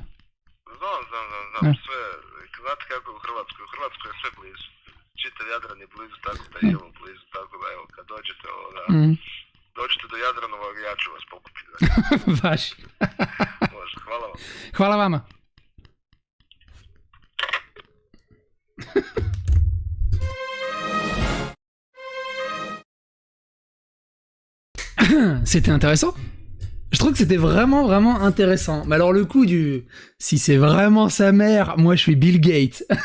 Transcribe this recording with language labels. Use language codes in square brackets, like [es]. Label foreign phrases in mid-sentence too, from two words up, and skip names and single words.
[hr] Znam, sve, znate kako je u Hrvatskoj? U Hrvatskoj je sve blizu. Čitav Jadran je blizu, tako da je ovo blizu, tako da evo, kad dođete dođete do Jadranova, ja ću vas pokupiti. Baš. Može, hvala vam. Hvala vama. [fr] C'était intéressant. Je trouve que c'était vraiment intéressant. Mais alors le coup du... Si c'est vraiment sa mère, moi je suis Bill Gates.